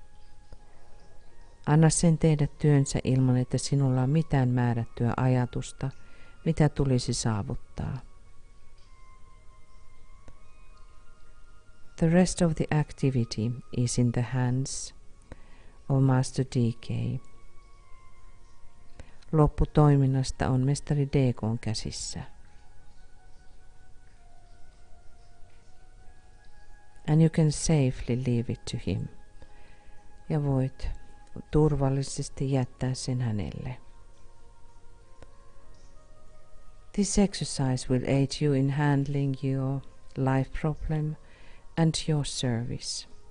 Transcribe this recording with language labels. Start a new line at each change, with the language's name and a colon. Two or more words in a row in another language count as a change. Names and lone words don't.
Finnish: Anna sen tehdä työnsä ilman, että sinulla on mitään määrättyä ajatusta, mitä tulisi saavuttaa.
English: The rest of the activity is in the hands of Master DK.
Finnish: Loppu toiminnasta on mestari DK:n käsissä.
English: And you can safely leave it to him.
Finnish: Ja voit turvallisesti jättää sen hänelle.
English: This exercise will aid you in handling your life problem and your service.